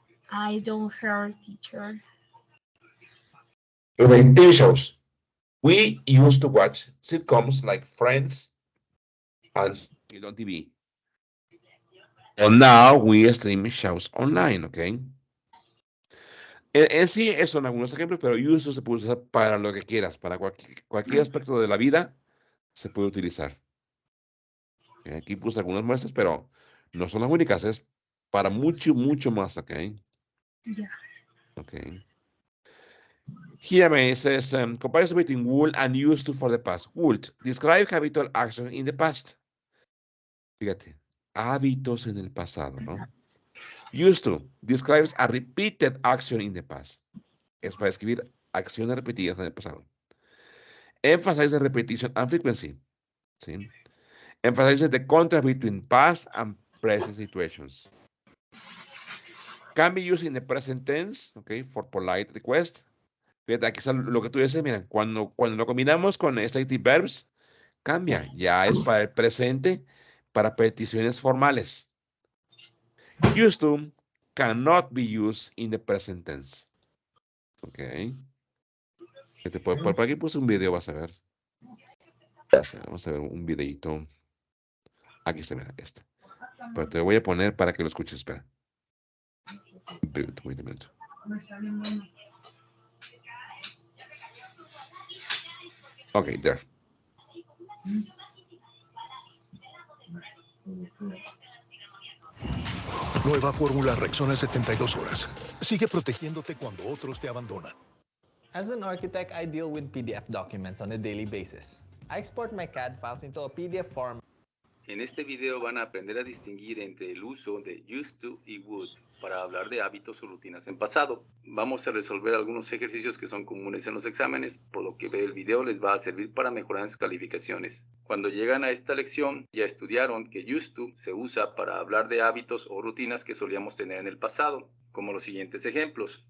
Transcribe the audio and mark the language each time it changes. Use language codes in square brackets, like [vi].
[en] I don't hear teacher. like TV shows. We used to watch sitcoms like Friends and Spill on TV. And now we stream shows online, okay? [es] En sí, esos son algunos ejemplos, pero uso se puede usar para lo que quieras, para cualquier aspecto de la vida se puede utilizar. Aquí puse algunas muestras, pero no son las únicas, es para mucho, mucho más, ¿ok? [en] Yeah. Okay. Here it says, comparison between would and used to for the past. Would describe habitual action in the past. [es] Fíjate, hábitos en el pasado, ¿no? [en] Used to describes a repeated action in the past. [es] Es para escribir acciones repetidas en el pasado. [en] Emphasize the repetition and frequency. ¿Sí? Emphasizes the contrast between past and present situations. Can be used in the present tense, okay, for polite request. [es] Fíjate, aquí está lo que tú dices, mira, cuando lo combinamos con stative verbs, cambia, ya es para el presente, para peticiones formales. [en] Used to cannot be used in the present tense. Ok. [es] Por aquí puse un video, vas a ver. Vamos a ver un videito. Aquí está, mira, este. Pero te voy a poner para que lo escuches, espera. Un minuto. [en] Ok, there. [es] Nueva fórmula Rexona 72 horas. Sigue protegiéndote cuando otros te abandonan. [en] As an architect, I deal with PDF documents on a daily basis. I export my CAD files into a PDF format. [es] En este video van a aprender a distinguir entre el uso de used to y would para hablar de hábitos o rutinas en pasado. Vamos a resolver algunos ejercicios que son comunes en los exámenes, por lo que ver el video les va a servir para mejorar sus calificaciones. Cuando llegan a esta lección, ya estudiaron que used to se usa para hablar de hábitos o rutinas que solíamos tener en el pasado, como los siguientes ejemplos.